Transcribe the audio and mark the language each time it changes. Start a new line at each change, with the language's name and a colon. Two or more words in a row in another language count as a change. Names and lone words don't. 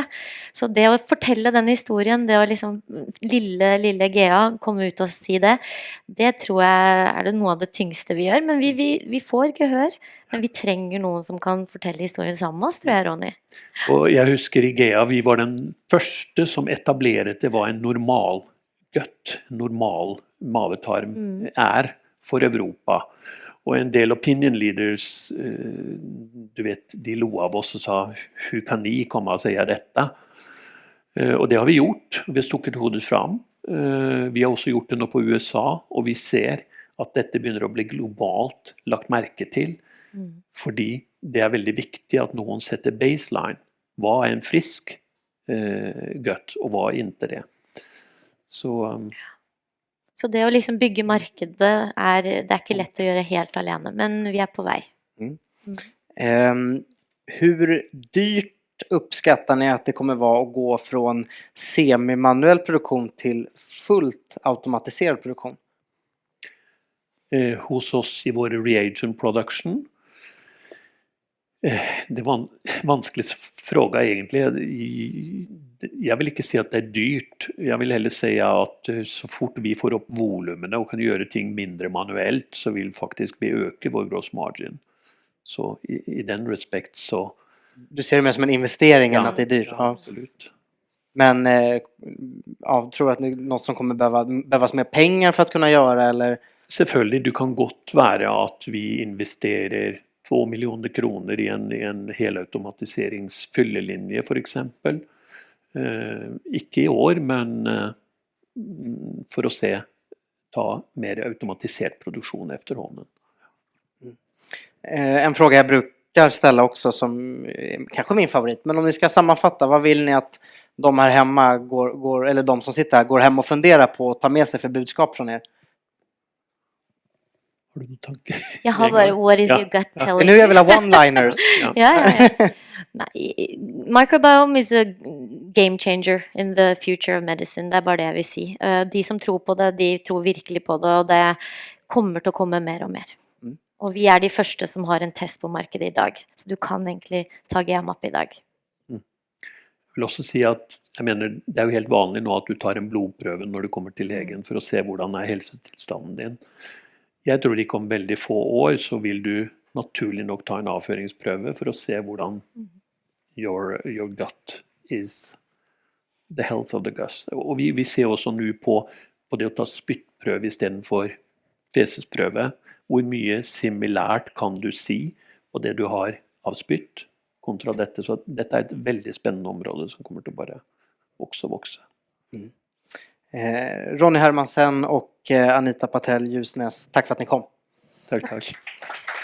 Norwegian: Så det å fortelle den historien, det å liksom lille GA komme ut og si det, det tror jeg er det noe av det tyngste vi gjør, men vi får gehør, men vi trenger noen som kan fortelle historien sammen med oss, tror jeg, Ronny. Og jeg husker i GEA, vi var den første som etablerte det var en normal gut, normal mavetarm er for Europa. Og en del opinion leaders, du vet, de lo av oss og sa,
Swedish: hur kan ni
Norwegian: komme og si dette? Og det har vi gjort, vi har stukket hodet fram. Vi har også gjort det nå på USA, og vi ser at dette begynner å bli globalt lagt merke til, fordi det er veldig viktig at noen setter baseline. Hva er en frisk gut, og hva er ikke det? Så det å liksom bygge markedet det er ikke lett å gjøre helt alene, men vi er på vei.
Swedish: Hur dyrt uppskattar ni att det kommer vara att gå från semimanuell produktion till fullt automatiserad produktion? Hos oss i vår
English: reagent production.
Swedish: Det var en vanskelig fråga egentlig.
Norwegian: Jeg vil ikke si at det er dyrt. Jeg vil heller si at så fort vi får opp volumene og kan gjøre ting mindre manuelt, så vil faktisk vi øke vår
English: gross margin.
Norwegian: Så i den respekt så...
Swedish: Du ser det mer som en investering än att det är dyrt? Ja, absolut. Men tror du att det är något som kommer behövas mer pengar för att kunna göra? Eller?
Norwegian: Selvfølgelig, du kan godt være at vi investerer 2 millioner kroner i en helautomatiseringsfyllelinje for eksempel. Ikke i år, men for å ta mer automatisert produksjon efterhånden.
Swedish: En fråga jag brukar ställa också som kanske min favorit, men om ni ska sammanfatta, vad vill ni att de här hemma eller de som sitter här går hem och funderar på att ta med sig för budskap från er?
Norwegian: Har du noen tanke? Jeg har bare,
English: what is your gut telling
Swedish: Nu jag vill ha one-liners. Ja.
English: Nei, microbiome is a game changer in the future of medicine.
Norwegian: Det er bare det jeg vil si. De som tror på det, de tror virkelig på det, og det kommer til å komme mer og mer. Og vi er de første som har en test på markedet i dag, så du kan egentlig ta GMAP i dag. Jeg vil også si at det er jo helt vanlig nå at du tar en blodprøve når du kommer til legen for å se hvordan er helsetilstanden din. Jeg tror ikke om veldig få år så vil du naturlig nok ta en avføringsprøve for å se hvordan
English: your gut is, the health of the gut.
Norwegian: Og vi ser også nå på det å ta spyttprøve i stedet for fesesprøve, hvor mye similært kan du si på det du har av spytt kontra dette. Så dette er et veldig spennende område som kommer til å bare vokse.
Swedish: Ronny Hermansen och Anita Patel Ljusnäs, tack för att ni kom. Tack.